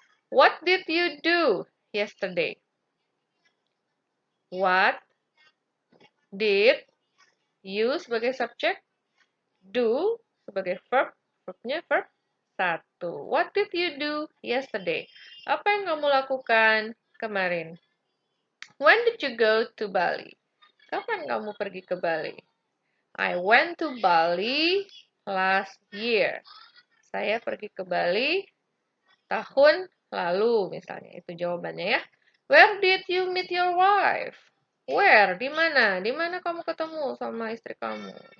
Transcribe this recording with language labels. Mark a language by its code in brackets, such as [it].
[en] What did you do yesterday? What did you [id] sebagai subjek, do sebagai verb, verbnya verb 1. [en] What did you do yesterday? [id] Apa yang kamu lakukan kemarin? [en] When did you go to Bali? [id] Kapan kamu pergi ke Bali? [en] I went to Bali last year. [id] Saya pergi ke Bali tahun lalu, misalnya. Itu jawabannya ya. [en] Where did you meet your wife? [id] Where? Di mana? Di mana kamu ketemu sama istri kamu?